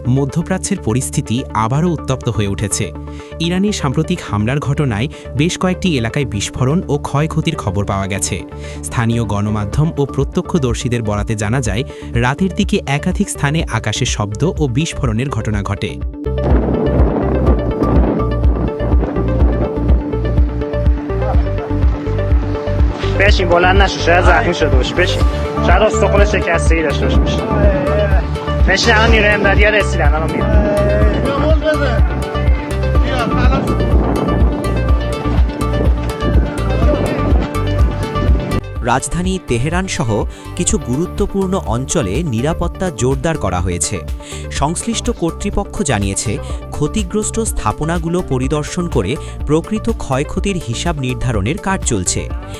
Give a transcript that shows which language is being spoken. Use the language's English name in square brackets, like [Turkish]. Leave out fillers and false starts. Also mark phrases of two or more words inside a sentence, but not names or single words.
[Bangla] মধ্যপ্রাচ্যের পরিস্থিতি আবারও উত্তপ্ত হয়ে উঠেছে। ইরানের সাম্প্রতিক হামলার ঘটনায় বেশ কয়েকটি এলাকায় বিস্ফোরণ ও ক্ষয়ক্ষতির খবর পাওয়া গেছে। স্থানীয় গণমাধ্যম ও প্রত্যক্ষদর্শীদের বরাতে জানা যায়, রাতের দিকে একাধিক স্থানে আকাশে শব্দ ও বিস্ফোরণের ঘটনা ঘটে। [Persian] بشین بلند نشو، شاید زخمی شده باشه. بشین، شاید استخون شکستگی داشته باشه. بشین، الان نیروی امدادی‌ها رسیدن، الان میان. [Bangla] রাজধানী তেহরান সহ কিছু গুরুত্বপূর্ণ অঞ্চলে নিরাপত্তা জোরদার করা হয়েছে। সংশ্লিষ্ট কর্তৃপক্ষ জানিয়েছে, ক্ষতিগ্রস্ত স্থাপনাগুলো পরিদর্শন করে প্রকৃত ক্ষয়ক্ষতির হিসাব নির্ধারণের কাজ চলছে।